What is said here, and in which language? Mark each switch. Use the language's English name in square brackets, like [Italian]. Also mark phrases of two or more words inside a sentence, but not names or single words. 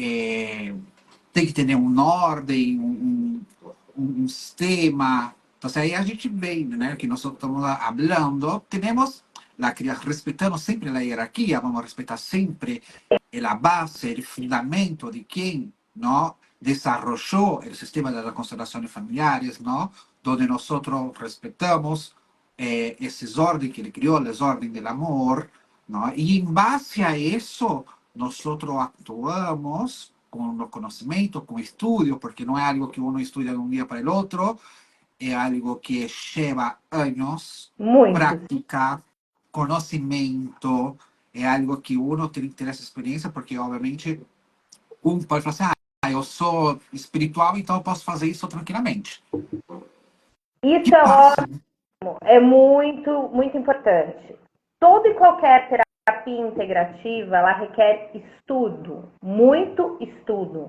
[Portuguese] Tem que ter um ordem, um sistema. Então, aí a gente vê, né, que nós estamos falando, temos, respeitando sempre a hierarquia, vamos respeitar sempre a base, o fundamento de quem, não, [Spanish] desarrolló o sistema de las constelaciones familiares, ¿no? Donde nosotros respetamos [Portuguese] esses órdenes que ele criou, as ordens do amor, ¿no? [Spanish] Y en base a eso, nosotros actuamos con los conocimientos, con estudios, porque no es algo que uno estudia de un día para el otro, es algo que lleva años, [Portuguese] Muitos. [Spanish] práctica, conocimiento, [Portuguese] é algo que uno tem que ter essa experiência, porque obviamente pode falar assim, eu sou espiritual, então eu posso fazer isso tranquilamente. Que Isso é passa, né? ótimo, é muito, muito importante. Toda e qualquer terapia integrativa, ela requer estudo, muito estudo.